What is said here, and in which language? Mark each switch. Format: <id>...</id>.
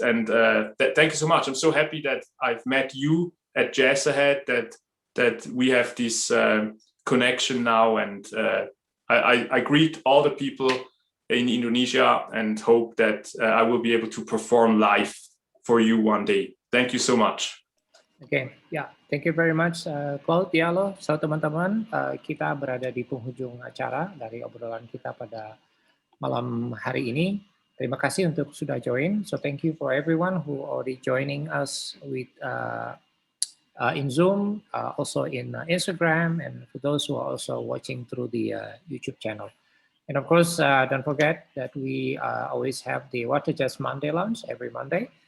<en>And thank you so much. I'm so happy that I've met you at Jazz Ahead, that we have this connection now. And I greet all the people in Indonesia and hope that I will be able to perform live for you one day. Thank you so much. Okay, yeah, thank you very much, Claude Diallo.</en> <id>So teman-teman, kita berada di penghujung acara dari obrolan kita pada malam hari ini. Terima kasih untuk sudah join.</id> <en>So thank you for everyone who already joining us with in Zoom, also in Instagram, and for those who are also watching through the YouTube channel. And of course, don't forget that we always have the WartaJazz Monday Lounge every Monday.</en>